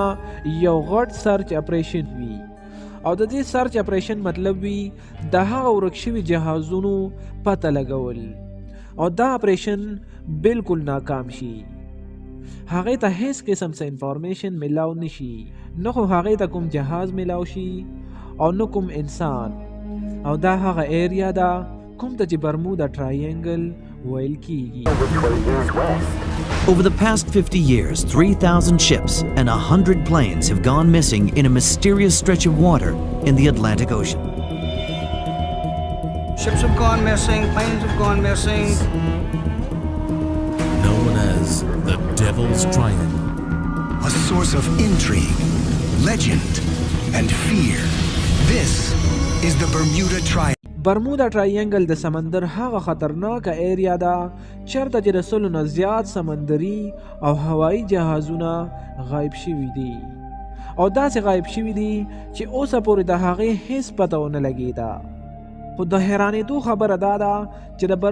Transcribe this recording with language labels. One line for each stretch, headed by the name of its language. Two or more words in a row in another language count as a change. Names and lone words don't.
Pashto: یو غټ
English: search operation
Pashto: وي او د دې
English: search operation
Pashto: مطلب وي د هغه ورک شوي جهازونو پته لګول او دا اپریشن بالکل ناکام شي هغې ته هیڅ قسم څه انفارمیشن ملاو نشي نه خو هغې ته کوم جهاز ملاو شي او نه کوم انسان او دا هغه ایریا ده کوم ته چې برمودا ټرایینګل ویل کیږي.
English: Over the past 50 years, 3,000 ships and 100 planes have gone missing in a mysterious stretch of water in the Atlantic Ocean. Ships have gone missing, planes have gone missing. Known as the Devil's Triangle. A source of intrigue, legend, and fear. This is the Bermuda Triangle.
Pashto: برمودا ټرایینګل د سمندر هغه خطرناکه ایریا ده چېرته چې د 100 نه زیات سمندري او هوایي جهازونه غایب شوي دي او داسې غایب شوي دي چې اوسه پورې د هغې هیڅ پته ونه لګېده خو د حیرانېدو خبره دا ده چې د